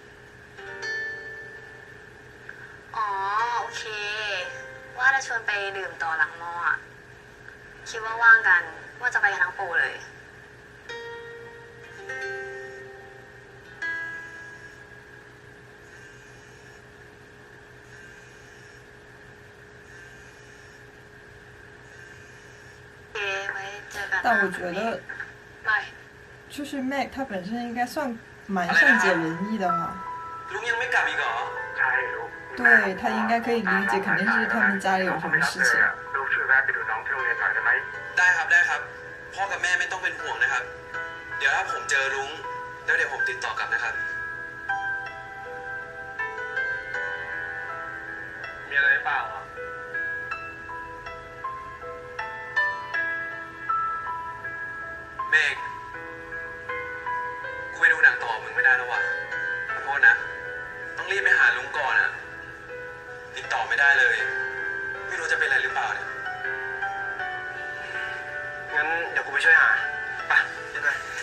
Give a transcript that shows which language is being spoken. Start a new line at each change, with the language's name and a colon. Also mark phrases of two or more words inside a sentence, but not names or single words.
Thai: อ๋อโอเค ว่าจะชวนไปดื่มต่อหลังมออ่ะคิดว่าว่างกันว่าจะไปกันทั้งโปรเลยโอเคไว้เจอกันนะ
Chinese: 但我觉得，
Thai: บาย
Chinese: 就是 Mac 他本身应该算蛮善解人意的哈。
Thai: ลุงยังไม่กลับอีกเหรอใช่ลูก
Chinese: 对他应该可以理解，肯定是他们家里有什么事情。
Thai: ลูกช่วยแวะไปดูน้องที่โรงเรียนหน่อยได้ไหมได้ครับได้ครับพ่อกับแม่ไม่ต้องเป็นห่วงนะครับ เดี๋ยวถ้าผมเจอลุงแล้วเดี๋ยวผมติดต่อกลับนะครับ มีอะไรเปล่าเมฆกูไปดูหนังต่อมึงไม่ได้แล้ววะขอโทษนะต้องรีบไปหาลุงก่อนอะติดต่อไม่ได้เลยไม่รู้จะเป็นอะไรหรือเปล่าเนี่ยงั้นเดี๋ยวกูไปช่วยหาไปเดี๋ยวไป